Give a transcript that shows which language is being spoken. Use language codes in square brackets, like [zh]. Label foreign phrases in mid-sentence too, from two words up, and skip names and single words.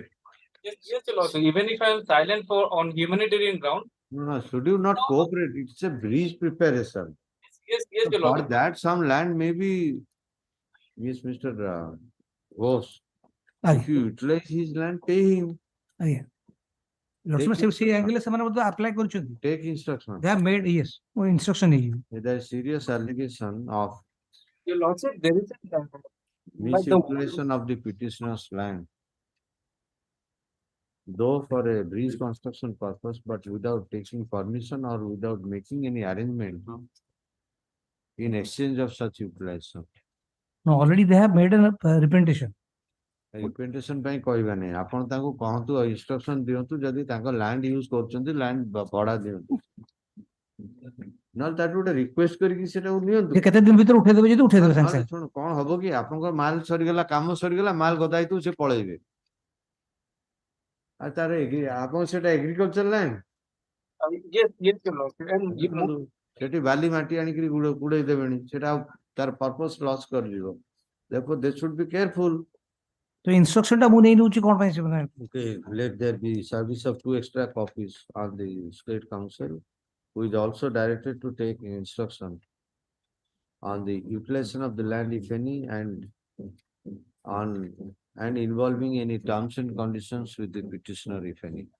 [en] Yes, your lordship. Even if I am silent on humanitarian ground. No, should you not cooperate? It's a bridge preparation. Yes, So your for lordship. that, some land may be. Yes, Mr. Ghosh. If you utilize his land, pay him. [or] ଆଜ୍ଞା ଲକ୍ଷ୍ମଣ ସେ ଆଙ୍ଗେଲ ସେମାନେ ମଧ୍ୟ ଆପ୍ଲାଏ କରିଛନ୍ତି [en] Take instruction. they have made yes [or] ମୁଁ ଇନଷ୍ଟ୍ରକ୍ସନ ନେଇଯିବି [en] There is serious allegation of Your lordship, there is a misutilization of the petitioner's land. Though for a bridge construction purpose, but without taking permission or without making any arrangement in exchange of such utilization. no already they have made a representation [or] Representation ପାଇଁ କହିବା ନାହିଁ ଆପଣ ତାଙ୍କୁ କହନ୍ତୁ ଇନଷ୍ଟ୍ରକ୍ସନ ଦିଅନ୍ତୁ ଯଦି ତାଙ୍କ [en] land use [or] କରୁଛନ୍ତି ଲ୍ୟାଣ୍ଡ ଭଡା ଦିଅନ୍ତୁ ନହେଲେ ତାଠୁ ଗୋଟେ ରିକ୍ୱେଷ୍ଟ କରିକି ସେଟାକୁ ନିଅନ୍ତୁ ଯେ କେତେ ଦିନ ଭିତରେ ଉଠେଇଦେବେ ଯଦି ଉଠେଇଦେବେ ସାଙ୍ଗେ ନହେଲେ ସାଙ୍ଗେ ଶୁଣ କଣ ହବ କି ଆପଣଙ୍କ ମାଲ ସରିଗଲା କାମ ସରିଗଲା ମାଲ ଗଦା ହେଇଥିବ ସେ ପଳେଇବେ ଆଉ ତାର ଆପଣ ସେଟା [en] agriculture land yes, your lordship. And [or] ସେଠି ବାଲି ମାଟି ଆଣିକିରି ଗୁଡେଇ ଦେବେଣି ସେଟା ଆଉ ତାର ପର୍ପସ ଲସ୍ କରିଯିବ [en] therefore they should be careful. [or] ତ ଇନଷ୍ଟ୍ରକ୍ସନ ଟା ମୁଁ ନେଇ ନେଉଛି କଣ ପାଇଁ ସେମାନେ [en] Okay, let there be service of 2 extra copies on the state council, who is also directed to take instruction on the utilization of the land, if any, and involving any terms and conditions with the petitioner, if any.